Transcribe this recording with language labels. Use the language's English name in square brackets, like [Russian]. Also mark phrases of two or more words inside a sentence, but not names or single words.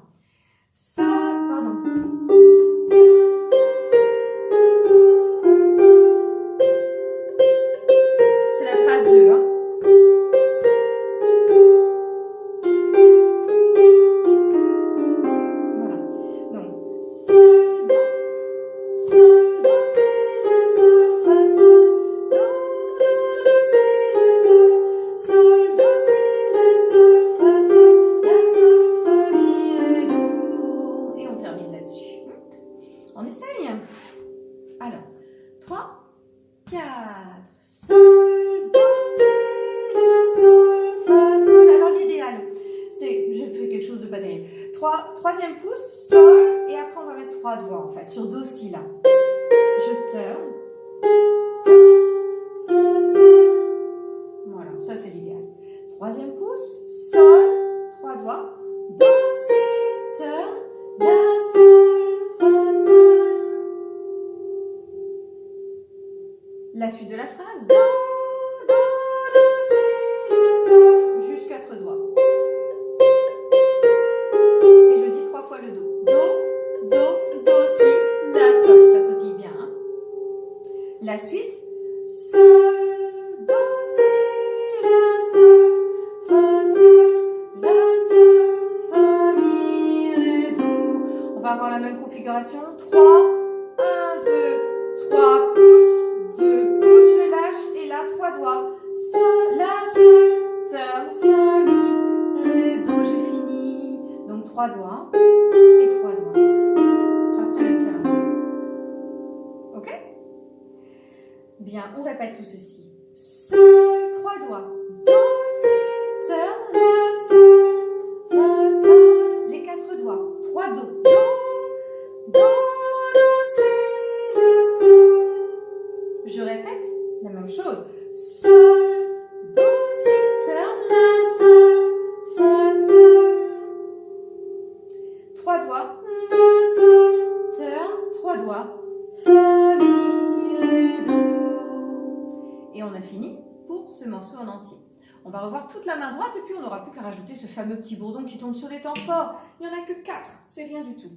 [French] Sol, pardon. C'est la phrase 2. Voilà. Donc, sol, do, sol, do, si, la, sol, fa, sol, do, si, la, sol, do, si, la, sol, fa, sol, la, sol, fa, mi, ré, do. Et on termine là-dessus. On essaye. Alors, 3, 4, sol, do, si, la, sol, fa, sol. Alors l'idéal, c'est, j'ai fait quelque chose de pas terrible. Troisième pouce, sol, et après on va mettre 3 doigts en fait, sur do, si, la. Je turn, sol, fa, sol. Voilà, ça c'est l'idéal. Troisième pouce, sol, 3 doigts, do, si, turn, la, sol, fa, sol. La suite de la phrase, do, si, la, sol, juste 4 doigts. Et je dis 3 fois le do, si, la, sol, ça sautille bien. La suite, sol, do, si, la, sol, fa, sol, la, sol, fa, mi, ré, do. On va avoir la même configuration, 3, 1, 2, 3 pouces, 2 pouces, je lâche, et là 3 doigts, sol, la, sol, turn, fa, mi, ré, do, j'ai fini. Donc 3 doigts et 3 doigts. Après le turn. Ok? Bien, on répète tout ceci. Sol, 3 doigts, do, si, turn, la, sol, fa, sol, les 4 doigts, 3 do, do, si, la, sol. Je répète la même chose. Sol, do, si, turn, la, sol, fa, sol. 3 doigts, la, sol, turn, 3 doigts, fa, mi, ré, do. Et on a fini pour ce morceau en entier. On va revoir toute la main droite et puis on n'aura plus qu'à rajouter ce fameux petit bourdon qui tombe sur les temps forts. Il n'y en a que 4, c'est rien du tout.